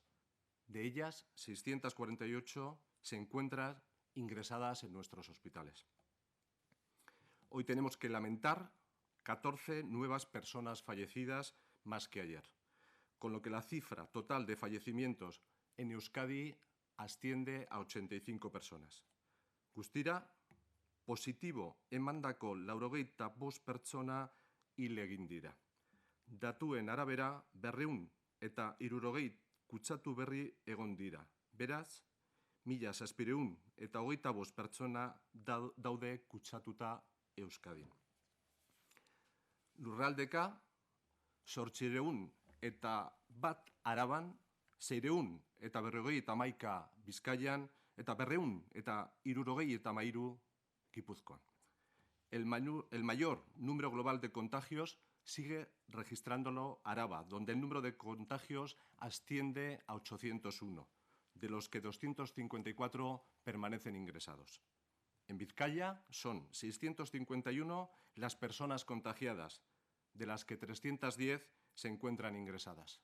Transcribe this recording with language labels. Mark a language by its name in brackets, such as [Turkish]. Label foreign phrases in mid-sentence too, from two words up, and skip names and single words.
[Spanish] De ellas, 648 se encuentran ingresadas en nuestros hospitales. Hoy tenemos que lamentar 14 nuevas personas fallecidas más que ayer, con lo que la cifra total de fallecimientos en Euskadi asciende a 85 personas. [Basque] Guztira, positibo emandako 85 pertsona hil egin dira. Datuen arabera 260 kutsatu berri egon dira. Beraz, 1.625 pertsona daude kutsatuta Euskadin. Lurraldeka, 801 Araban, 651 Bizkaian eta 263 Gipuzkoan. [Spanish] El mayor número global de contagios sigue registrándolo Araba, donde el número de contagios asciende a 801, de los que 254 permanecen ingresados. En Vizcaya son 651 las personas contagiadas, de las que 310 se encuentran ingresadas.